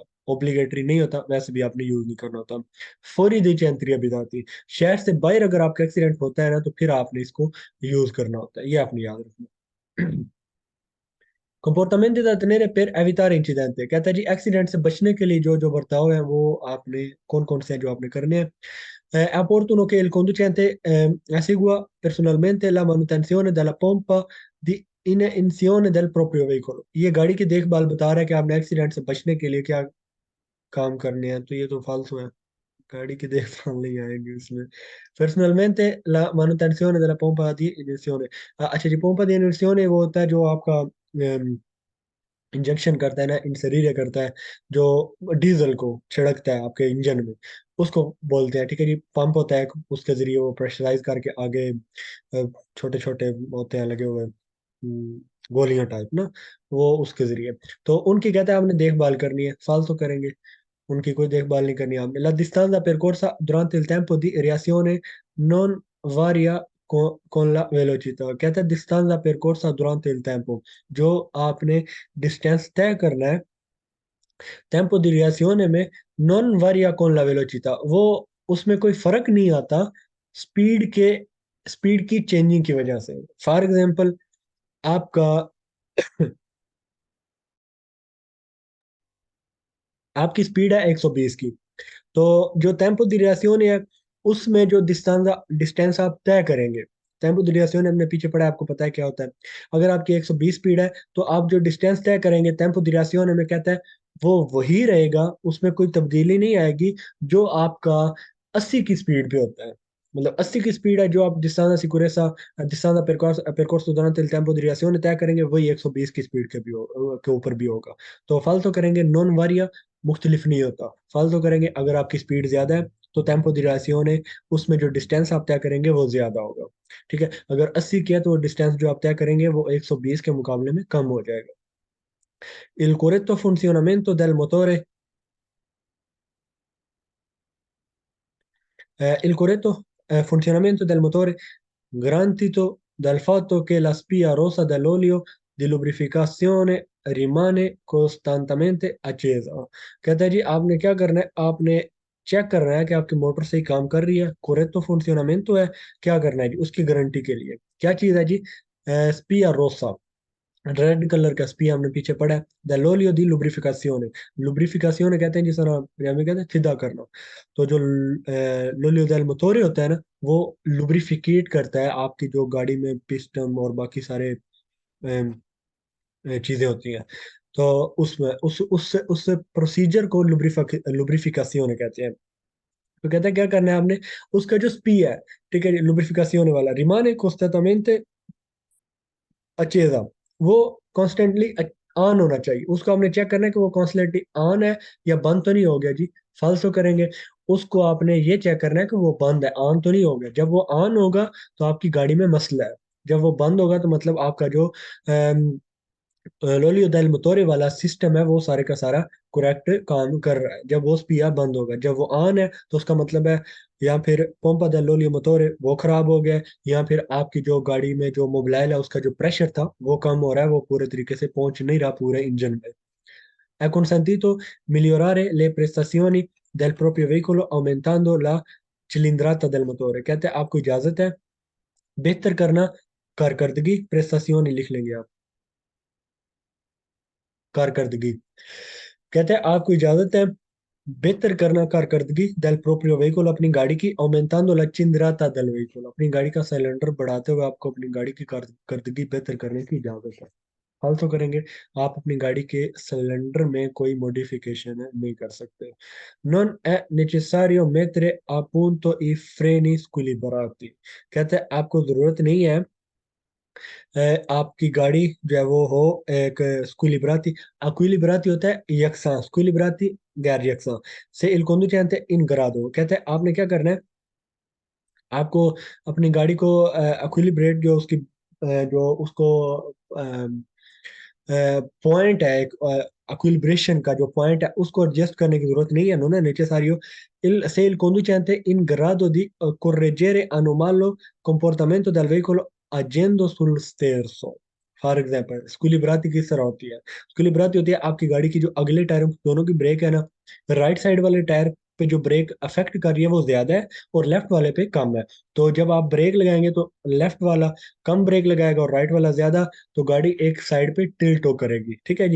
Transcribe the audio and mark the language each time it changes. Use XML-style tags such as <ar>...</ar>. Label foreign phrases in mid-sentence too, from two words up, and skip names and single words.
<ur>اوبلیگیٹری نہیں ہوتا، ویسے بھی آپ نے یوز نہیں کرنا ہوتا.</ur> <it>fuori dei centri abitati,</it> <ur>شہر سے باہر اگر آپ کا ایکسیڈنٹ ہوتا ہے نا، تو پھر آپ نے اس کو یوز کرنا ہوتا ہے، یہ آپ نے یاد رکھنا.</ur> <it>कंपोर्टामेंट da tenere per evitare incidente,</it> <ur>کہتا ہے جی ایکسیڈنٹ سے بچنے کے لیے جو جو برتاؤ ہے وہ آپ نے کون کون سے ہیں جو آپ نے کرنے ہیں.</ur> <it>È opportuno che il conducente esegua personalmente la manutenzione della pompa di iniezione del proprio veicolo,</it> <ur>یہ گاڑی کی دیکھ بھال بتا رہا ہے کہ آپ نے ایکسیڈنٹ سے بچنے کے لیے کیا کام کرنے ہیں، تو یہ تو فالتو ہے، گاڑی کی دیکھ بھال نہیں آئے گی اس میں.</ur> <it>Personalmente la manutenzione della pompa di iniezione,</it> <ur>اچھا جی,</ur> <it>pompa di iniezione</it> <ur>وہ ہوتا ہے جو آپ کا انجیکشن کرتا ہے نا، انسریریا کرتا ہے، جو ڈیزل کو چھڑکتا ہے آپ کے انجن میں، اس کو بولتے ہیں. ٹھیک ہے جی، پمپ ہوتا ہے، اس کے ذریعے وہ پریشرائز کر کے آگے چھوٹے چھوٹے ہوتے ہیں لگے ہوئے گولیاں ٹائپ نا، وہ اس کے ذریعے. تو ان کی کہتا ہے ہم نے دیکھ بھال کرنی ہے، فالتو کریں گے، ان کی کوئی دیکھ بھال نہیں کرنی آپ نے.</ur> <it>La distanza percorsa durante il tempo di reazione non varia con la velocità,</it> <ur>کہتا ہے</ur> <it>distanza percorsa durante il tempo,</it> <ur>جو آپ نے ڈسٹنس طے کرنا ہے</ur> <it>tempo di reazione</it> <ur>میں,</ur> <it>non varia con la velocità,</it> <ur>وہ اس میں کوئی فرق نہیں آتا سپیڈ کے سپیڈ کی چینجنگ کی وجہ سے.</ur> <en>for example</en> <ur>آپ کا آپ کی سپیڈ ہے 120 کی، تو جو</ur> <it>tempo di reazione</it> <ur>ہے اس میں جو ڈسٹنس ڈسٹنس آپ طے کریں گے,</ur> <it>tempo di reazione</it> <ur>ہم نے پیچھے پڑھا ہے، آپ کو پتا ہے کیا ہوتا ہے. اگر آپ کی 120 سپیڈ ہے تو آپ جو ڈسٹنس طے کریں گے</ur> <it>tempo di reazione</it> <ur>میں، کہتا ہے وہ وہی رہے گا، اس میں کوئی تبدیلی نہیں آئے گی جو آپ کا 80 کی سپیڈ پہ ہوتا ہے. مطلب 80 کی سپیڈ ہے جو آپ ڈسٹنس سکیوریسا ڈسٹنس</ur> <it>percorso durante il tempo di reazione</it> <ur>طے کریں گے، وہی 120 کی سپیڈ کے اوپر بھی ہوگا. تو فالتو کریں گے</ur> <it>non varia,</it> <ur>، مختلف نہیں ہوتا. فالتو کریں گے اگر آپ کی سپیڈ زیادہ ہے تو</ur> <it>tempo di reazione,</it> <ur>، اس میں جو ڈسٹنس آپ طے کریں گے وہ زیادہ ہوگا. ٹھیک ہے، اگر 80 کیا تو وہ ڈسٹنس جو آپ طے کریں گے وہ 120 کے مقابلے میں کم ہو جائے گا.</ur> <it>Il corretto funzionamento del motore, il corretto funzionamento del motore garantito dal fatto che la spia rossa dell'olio di lubrificazione rimane costantemente accesa,</it> <ur>کہتا ہے جی آپ نے کیا کرنا ہے، آپ نے چیک کرنا ہے کہ آپ کی موٹر صحیح کام کر رہی ہے,</ur> <it>corretto funzionamento</it> <ur>ہے، کیا کرنا ہے جی اس کی گارنٹی کے لیے، کیا چیز ہے جی?</ur> <it>spia rossa,</it> <ur>، ریڈ کلر کا سپیا ہم نے پیچھے پڑھا ہے.</ur> <it>d l'olio di lubrificazione,</it> <ur>، لبریفیکاسیونے کہتے ہیں جس طرح ہمیں کہتے ہیں فدا کرنا. تو جو</ur> <it>l'olio del motore</it> <ur>ہوتا ہے نا، وہ لبریکیٹ کرتا ہے آپ کی جو گاڑی میں پسٹن اور باقی سارے چیزیں ہوتی ہیں. تو اس میں اس پروسیجر کو لبریفیکاسیونے کہتے ہیں. تو کہتے ہیں کیا کرنا ہے آپ نے، اس کا جو سپی ہے، ٹھیک ہے، لبریفیکاسیونے والا</ur> <it>rimane costantemente accesa,</it> <ur>وہ</ur> <en>constantly on</en> <ur>ہونا چاہیے. اس کو آپ نے چیک کرنا ہے کہ وہ</ur> <en>constantly on</en> <ur>ہے یا بند تو نہیں ہو گیا جی. فالسو کریں گے. اس کو آپ نے یہ چیک کرنا ہے کہ وہ بند ہے، آن تو نہیں ہو گیا. جب وہ آن ہوگا تو آپ کی گاڑی میں مسئلہ ہے۔ جب وہ بند ہوگا تو مطلب آپ کا جو</ur> <it>l'olio del motore</it> <ur>والا سسٹم ہے وہ سارے کا سارا کریکٹ کام کر رہا ہے. جب وہ سپیا بند ہوگا، جب وہ آن ہے تو اس کا مطلب ہے یا پھر</ur> <it>pompa del l'olio motore</it> <ur>وہ خراب ہو گیا ہے، یا پھر آپ کی جو گاڑی میں جو موبل آئل ہے اس کا جو پریشر تھا وہ کم ہو رہا ہے، وہ پورے طریقے سے پہنچ نہیں رہا پورے انجن میں.</ur> <it>È consentito migliorare le prestazioni del proprio veicolo aumentando la cilindrata del motore।</it> <ur>کہتے ہیں آپ کو اجازت ہے بہتر کرنا کارکردگی، پریستاسیونی لکھ لیں گے آپ، کارکردگی. کہتے ہیں آپ کو اجازت ہے بہتر کرنا کارکردگی</ur> <it>del proprio veicolo,</it> <ur>اپنی گاڑی کی,</ur> <it>aumentando la cilindrata del veicolo,</it> <ur>اپنی گاڑی کا سلنڈر بڑھاتے ہوئے آپ کو اپنی گاڑی کی کارکردگی بہتر کرنے کی اجازت ہے. فالتو کریں گے آپ اپنی گاڑی کے سلنڈر میں کوئی موڈیفیکیشن نہیں کر سکتے.</ur> <it>Non è necessario mettere a punto i freni squilibrati।</it> <ur>کہتے ہیں آپ کو ضرورت نہیں ہے آپ کی گاڑی جو ہے وہ ہو ایک سکویلیبراتی. اکویلیبراتی ہوتا ہے یکساں، سکویلیبراتی غیر یکساں.</ur> <it>से il conducente in grado,</it> <ur>کہتے ہیں آپ نے کیا کرنا ہے، آپ کو اپنی گاڑی کو اکویلیبریٹ جو اس کی جو اس کو پوائنٹ ہے ایک اکویلیبریشن کا جو پوائنٹ ہے اس کو ایڈجسٹ کرنے کی ضرورت نہیں ہے.</ur> <it>non è necessario se il conducente in grado di correggere anomalo comportamento del veicolo agendo sul sterzo।</it> <en>for example</en> <ur>سکویلیبراتی کس طرح ہوتی ہے، سکویلیبراتی ہوتی ہے آپ کی گاڑی کی جو اگلے ٹائروں دونوں کی بریک ہے نا,</ur> <en>right side</en> <ur>والے ٹائر پہ جو بریک افیکٹ کر رہی ہے وہ زیادہ ہے اور لیفٹ والے پہ کم ہے. تو جب آپ بریک لگائیں گے تو لیفٹ والا کم بریک لگائے گا اور رائٹ والا زیادہ، تو گاڑی ایک سائیڈ پہ ٹلٹ ہو کرے گی، ٹھیک ہے جی.</ur>